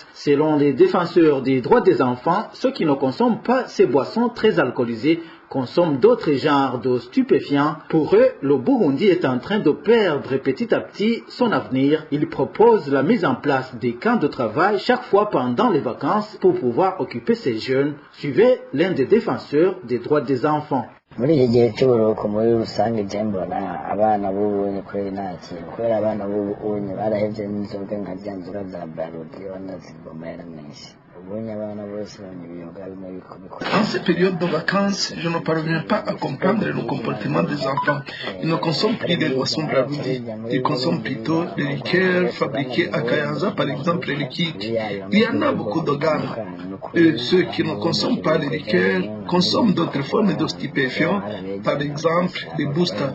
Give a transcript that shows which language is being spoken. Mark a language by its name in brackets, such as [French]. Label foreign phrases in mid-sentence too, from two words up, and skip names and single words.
[French] Selon les défenseurs des droits des enfants, ceux qui ne consomment pas ces boissons très alcoolisées consomment d'autres genres de stupéfiants. Pour eux, le Burundi est en train de perdre petit à petit son avenir. Ils proposent la mise en place des camps de travail chaque fois pendant les vacances pour pouvoir occuper ces jeunes. Suivez l'un des défenseurs des droits des enfants. [Rundi] muri iki gihe cy'uburuhuko muri rusange je mbona abana b'ubunye kweri nta kintu kubera abana b'ubunye barahevye n'inzoga nka zya nzoga za barudi banazigomera menshi. [French] En ces périodes de vacances, je ne parviens pas à comprendre le comportement des enfants. Ils ne consomment plus des boissons braroudi, ils consomment plutôt des liqueurs fabriquées à Kayanza, par exemple les liquides. Il y en a beaucoup de gammes. Et ceux qui ne consomment pas les liqueurs consomment d'autres formes de stupéfiants, par exemple les boosters.